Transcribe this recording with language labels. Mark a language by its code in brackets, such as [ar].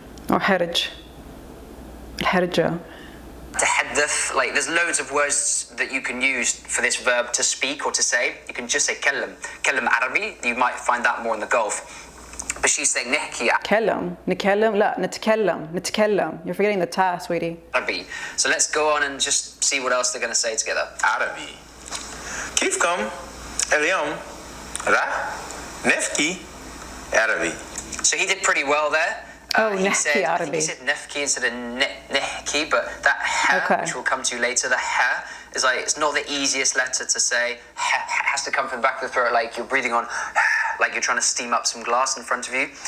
[ar] Or حرج. الحرجة. [en] تحدث, like there's loads of words that you can use for this verb to speak or to say. You can just say [ar] كلم عربي. [en] You might find that more in the Gulf. But she's saying نحكي [ar] نتكلم لا نتكلم. [en] You're forgetting the ta, sweetie. [ar] عربي. [en] So let's go on and just see what else they're going to say together. [ar] عربي. كيفكم؟ اليوم راح نحكي عربي. [en] So he did pretty well there. He said, I think he said nefki instead of nehki, but that ha, which we'll come to later, the ha is like, it's not the easiest letter to say. Ha has to come from the back of the throat, like you're breathing on, like you're trying to steam up some glass in front of you.